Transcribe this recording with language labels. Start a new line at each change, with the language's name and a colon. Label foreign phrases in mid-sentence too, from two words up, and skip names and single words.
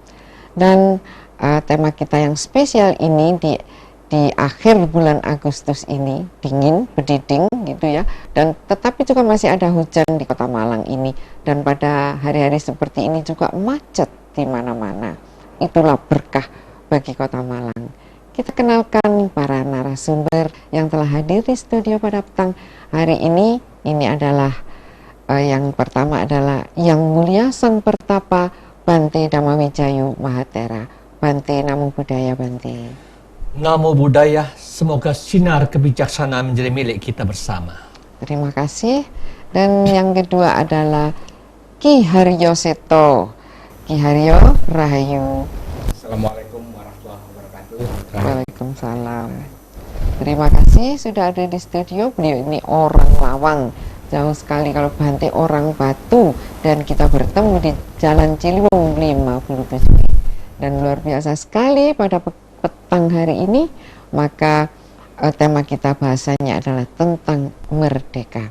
Indonesian: Dan tema kita yang spesial ini di akhir bulan Agustus ini, dingin, berdiding gitu ya, dan tetapi juga masih ada hujan di Kota Malang ini, dan pada hari-hari seperti ini juga macet di mana-mana. Itulah berkah bagi Kota Malang. Kita kenalkan para narasumber yang telah hadir di studio pada petang hari ini. Ini adalah yang pertama adalah Yang Mulia Sang Pertapa Bante Dhammawijayu Mahatera. Bante,
Pali: namo buddhaya
Indonesian: Bante.
Pali: Namo Buddhaya,
Indonesian: semoga sinar kebijaksanaan menjadi milik kita bersama. Terima kasih. Dan yang kedua adalah Ki Haryo Seto. Ki Haryo, Rahayu.
Arabic: السلام عليكم ورحمة الله وبركاته.
Indonesian: Waalaikumsalam. Terima kasih sudah ada di studio. Beliau ini orang Lawang, jauh sekali. Kalau Bante orang Batu, dan kita bertemu di Jalan Ciliwung 57. Dan luar biasa sekali pada petang hari ini, maka tema kita bahasanya adalah tentang merdeka.